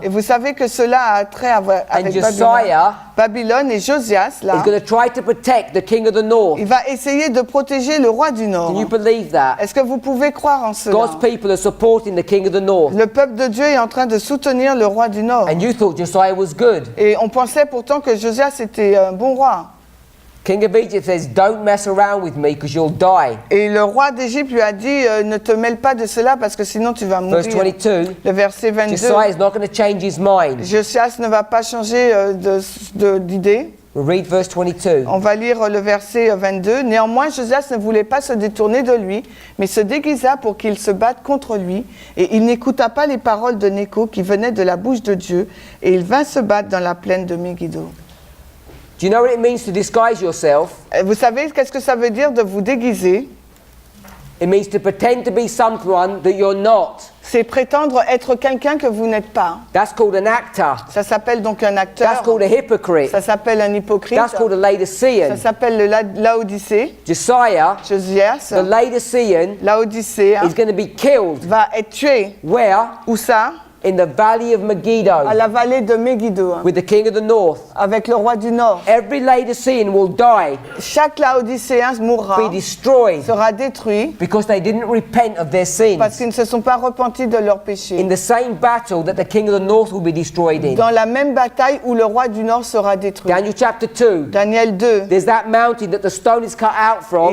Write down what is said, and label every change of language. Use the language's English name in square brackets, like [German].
[French] Et vous savez que cela a trait avec [English] Josiah [French] Babylone et Josias, là, [English] is going to try to protect the king of the north. [French] il va essayer de protéger le roi du Nord. [English] Can you believe that? [French] Est-ce que vous pouvez croire en cela? [English] God's people are supporting the king of the north. [French] Le peuple de Dieu est en train de soutenir le roi du Nord. [English] And you thought Josiah was good. [French] Et on pensait pourtant que Josias était un bon roi. [English] King of Egypt says, don't mess around with me because you'll die. [French] Et le roi d'Égypte lui a dit, ne te mêle pas de cela parce que sinon tu vas mourir. [English] Verse 22, [French] Le verset 22. [English] Josiah is not going to change his mind. [French] Josias ne va pas changer d'idée. [English] We'll read verse 22. [French] On va lire le verset 22. Néanmoins, Josias ne voulait pas se détourner de lui, mais se déguisa pour qu'il se batte contre lui. Et il n'écouta pas les paroles de Nécho qui venaient de la bouche de Dieu. Et il vint se battre dans la plaine de Megiddo. [English] Do you know what it means to disguise yourself? [French] Vous savez qu'est-ce que ça veut dire de vous déguiser? [English] It means to pretend to be someone that you're not. [French] C'est prétendre être quelqu'un que vous n'êtes pas. [English] That's called an actor. [French] Ça s'appelle donc un [English] That's [French] acteur. [English] called a hypocrite. [French] Ça s'appelle un hypocrite. [English] That's called a [French] Ça [English] Laodicean. [French] s'appelle le Laodicée. [English] Josiah, [French] Josias, [English] the Laodicean, [French] Laodicée, [English] is going to be killed. [French] va être tué. [English] Where? [French] Où ça? [English] In the valley of [French] À [English] Megiddo [French] la vallée de Megiddo, [English] with the king of the north. [French] avec le roi du Nord. [English] Every Laodicean will die, [French] Chaque Laodicéen mourra, [English] be destroyed, [French] sera détruit, [English] because they didn't repent of their [French] parce [English] sins. [French] qu'ils ne se sont pas repentis de leurs [English] In [French] péchés. [English] the same battle that the king of the north will be destroyed in. [French] Dans la même bataille où le roi du Nord sera détruit. [English] Daniel chapter 2. [French] Daniel 2. [English] There's that mountain that the stone is cut out from.